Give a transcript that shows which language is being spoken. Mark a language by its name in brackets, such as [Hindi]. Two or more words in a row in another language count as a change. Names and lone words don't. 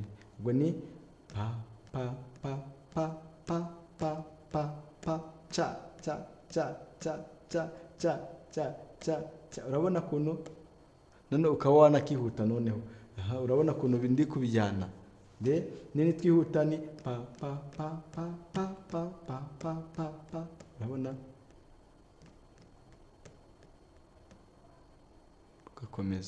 [Kinyarwanda] Ubwo ni pa pa pa pa pa pa pa pa cha cha cha cha ca ca ca ca ca. Urabona kuntu none ukaba wanakihuta noneho. Aha, urabona kuntu ndi kubijyana. De nini twihuta ni pa pa pa pa pa pa pa pa pa pa. Urabona ugakomeza.